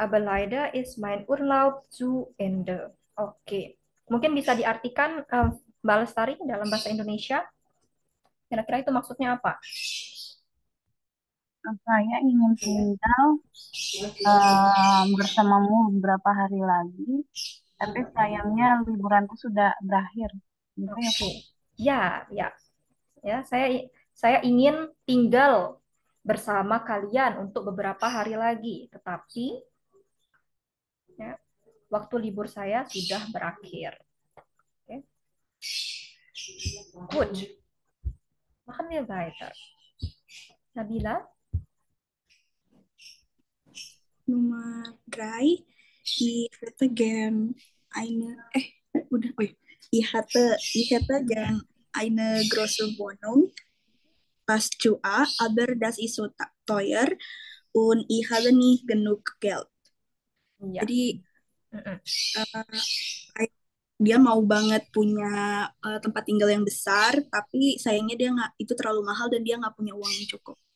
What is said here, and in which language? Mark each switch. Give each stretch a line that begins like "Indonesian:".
German: Aber leider ist mein Urlaub zu Ende. Oke.
Indonesian: Mungkin bisa diartikan Mbak Lestari dalam bahasa Indonesia. Kira-kira itu maksudnya apa? saya ingin tinggal bersamamu beberapa hari lagi, tapi sayangnya liburanku sudah berakhir. Gitu ya, Bu? Oke. Ya, saya ingin tinggal bersama kalian untuk beberapa hari lagi, tetapi ya, waktu libur saya sudah berakhir. Oke.
German: Gut. Machen wir weiter. Nabila? Nummer 3. Ich hätte gern eine, udah, ich hätte gern eine große Wohnung, passt zu A, aber das ist so teuer und ich habe nicht genug Geld. Ya.
Indonesian: Jadi dia mau banget punya tempat tinggal yang besar, tapi sayangnya dia itu terlalu mahal dan dia nggak punya uang yang cukup.